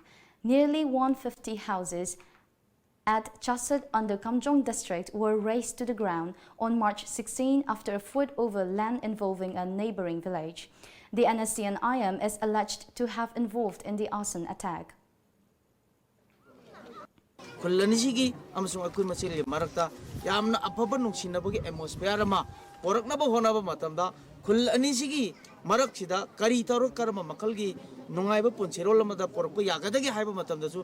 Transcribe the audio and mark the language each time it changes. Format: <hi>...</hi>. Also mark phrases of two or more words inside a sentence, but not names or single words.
<en>Nearly 150 houses at Chasat under Kamjong district were razed to the ground on March 16 after a fight over land involving a neighboring village. The NSCN-IM is alleged to have involved in the arson attack.</en> <mni>Kulanisi amasung akui masili marakta yamna apapa nungsinabagi atmosphere ma poraknaba honaba matamda kulanisi marak sida kari taro karma makalgi nungaiba punchero lamada porakpa yagadagi haiba matamdasu</mni>